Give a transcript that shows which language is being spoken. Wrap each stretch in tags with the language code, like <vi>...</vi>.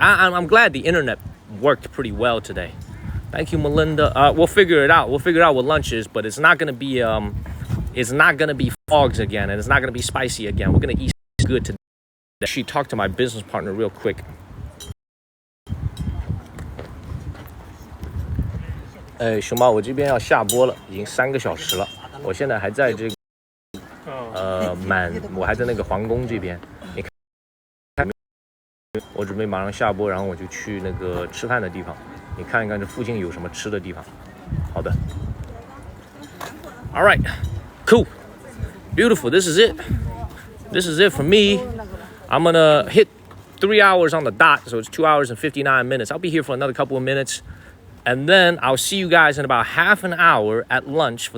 <en>I'm glad the internet worked pretty well today. Thank you, Melinda. We'll figure it out. We'll figure out what lunch is, but it's not gonna be fogs again, and it's not gonna be spicy again. We're gonna eat good today. Actually, talk to my business partner real quick.</en> <zh>熊猫，我这边要下播了，已经3个小时了。我现在还在这个我还在那个皇宫这边。你看，我准备马上下播，然后我就去那个吃饭的地方。你看一看这附近有什么吃的地方。好的。</zh> <en>All right, cool, beautiful. This is it. This is it for me. I'm gonna hit 3 hours on the dot, so it's 2 hours and 59 minutes. I'll be here for another couple of minutes. And then I'll see you guys in about half an hour at lunch.</en>